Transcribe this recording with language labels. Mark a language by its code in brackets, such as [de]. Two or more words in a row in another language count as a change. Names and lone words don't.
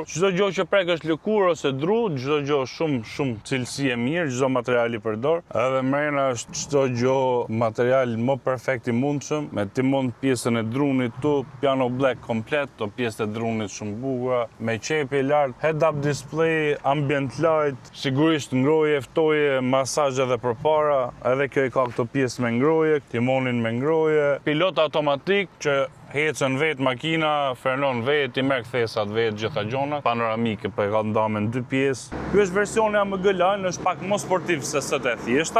[sq] Çdo gjë që prek është lëkurë ose dru, çdo gjë shumë cilësi e mirë, çdo material i përdor. Edhe mrena është çdo gjë material më perfekt i mundshëm, me timon pjesën e drunit tu, [en] piano black [sq] komplet, to pjesët e drunit shumë bukura, me qepje lart, [en] head-up display, ambient light, [sq] sigurisht ngroje, ftoje, masazh edhe përpara, edhe kjo i ka këto pjesë me ngroje, timonin me ngroje, pilot automatik që hecën vetë makina, frenon vetë, i merr kthesat vetë, gjitha gjonat, panoramike po e ka ndarë në 2 pjesë. Ky është versioni AMG Line, është pak më sportiv se sot e thjeshta.